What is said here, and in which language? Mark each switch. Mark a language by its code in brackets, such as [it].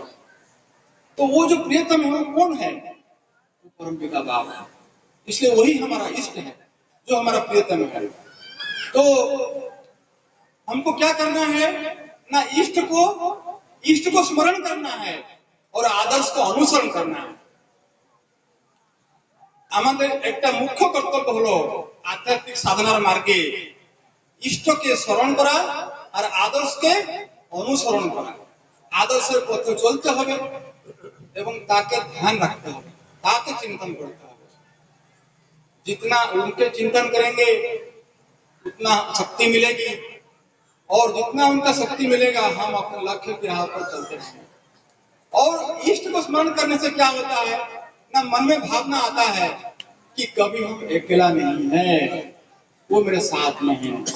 [hi] तो वो जो प्रियतम है वो कौन है? वो परमपिता बाबा है। इसलिए वही हमारा इष्ट है, जो हमारा प्रियतम है। तो हमको क्या करना है ना, इष्ट को स्मरण करना है और आदर्श को अनुसरण करना है। [bn] আমাদের একটা মুখ্য কর্তব্য হলো আধ্যাত্মিক সাধনার মার্গে ইষ্টকে স্মরণ করা আর আদর্শকে অনুসরণ করা। আদর্শের পথে চলতে হবে এবং তাকে ধ্যান রাখতে হবে, তাকে চিন্তন করতে হবে। [hi] जितना उनके चिंतन करेंगे उतना शक्ति मिलेगी और जितना उनका शक्ति मिलेगा हम अपने लक्ष्य के राह पर चलते रहेंगे। और इष्ट को स्मरण करने से क्या होता है ना, मन में भावना आता है कि कभी हम अकेला नहीं है, वो मेरे साथ में है।